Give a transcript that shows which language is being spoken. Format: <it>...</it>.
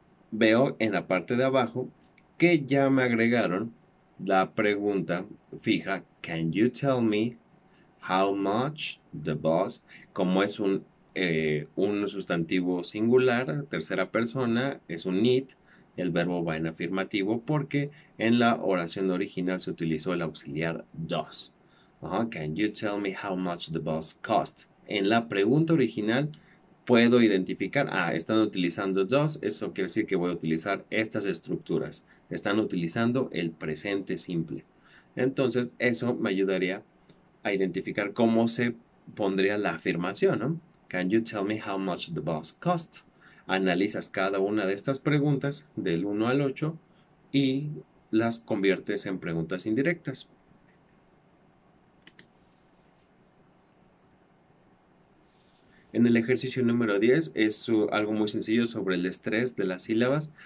<es>Veo en la parte de abajo que ya me agregaron la pregunta fija</es> <en>can you tell me how much the bus,</en> <es>como es un sustantivo singular, tercera persona, es un need, el verbo va en afirmativo porque en la oración original se utilizó el auxiliar does.</es> <en>Can you tell me how much the bus cost?</en> <es>En la pregunta original puedo identificar, están utilizando does, eso quiere decir que voy a utilizar estas estructuras. Están utilizando el presente simple. Entonces, eso me ayudaría a identificar cómo se pondría la afirmación, ¿no?</es> <en>Can you tell me how much the bus cost?</en> <es>Analizas cada una de estas preguntas del 1 al 8 y las conviertes en preguntas indirectas. En el ejercicio número 10 es algo muy sencillo sobre el estrés de las sílabas.</es>